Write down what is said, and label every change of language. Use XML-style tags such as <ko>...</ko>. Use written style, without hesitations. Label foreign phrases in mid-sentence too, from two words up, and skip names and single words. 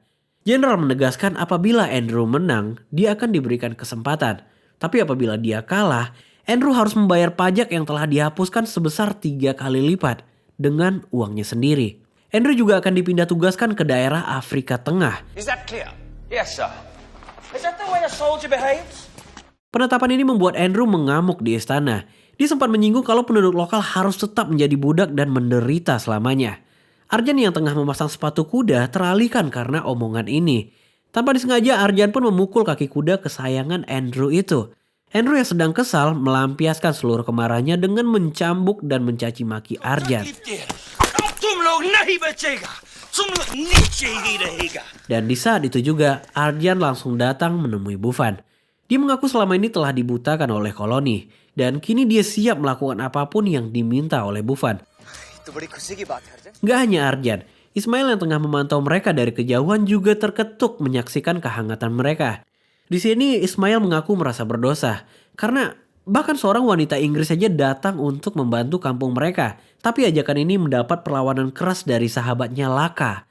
<id>Jenderal menegaskan apabila Andrew menang, dia akan diberikan kesempatan. Tapi apabila dia kalah, Andrew harus membayar pajak yang telah dihapuskan sebesar 3 kali lipat dengan uangnya sendiri. Andrew juga akan dipindah tugaskan ke daerah Afrika Tengah.</id> <en>Is that clear? Yes sir. Is that the way a soldier behaves?</en> <id>Penetapan ini membuat Andrew mengamuk di istana. Dia sempat menyinggung kalau penduduk lokal harus tetap menjadi budak dan menderita selamanya. Arjan yang tengah memasang sepatu kuda teralihkan karena omongan ini. Tanpa disengaja, Arjan pun memukul kaki kuda kesayangan Andrew itu. Andrew yang sedang kesal melampiaskan seluruh kemarahannya dengan mencambuk dan mencaci maki Arjan. Dan di saat itu juga, Arjan langsung datang menemui Buffon. Dia mengaku selama ini telah dibutakan oleh koloni. Dan kini dia siap melakukan apapun yang diminta oleh Buffon.</id> <hi>तो बड़ी खुशी की बात है अर्जुन।</hi> <id>Gak hanya Arjan, Ismail yang tengah memantau mereka dari kejauhan juga terketuk menyaksikan kehangatan mereka. Di sini Ismail mengaku merasa berdosa. Karena bahkan seorang wanita Inggris saja datang untuk membantu kampung mereka. Tapi ajakan ini mendapat perlawanan keras dari sahabatnya Laka.</id>